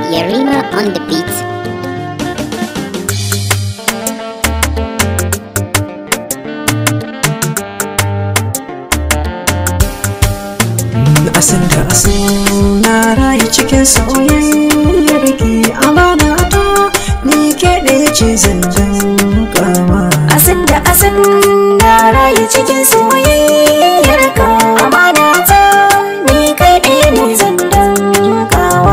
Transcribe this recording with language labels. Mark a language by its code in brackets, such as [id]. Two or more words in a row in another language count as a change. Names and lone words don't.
[en] Yarima on the beat. [ha] Asin da asin na rayu cikin soyayyar ki amana ta ni ke ɗaya ce zanjan kama. Asin da asin na rayu cikin soyayyar ka amana ta ni kai ɗaya ne zanjan kawa.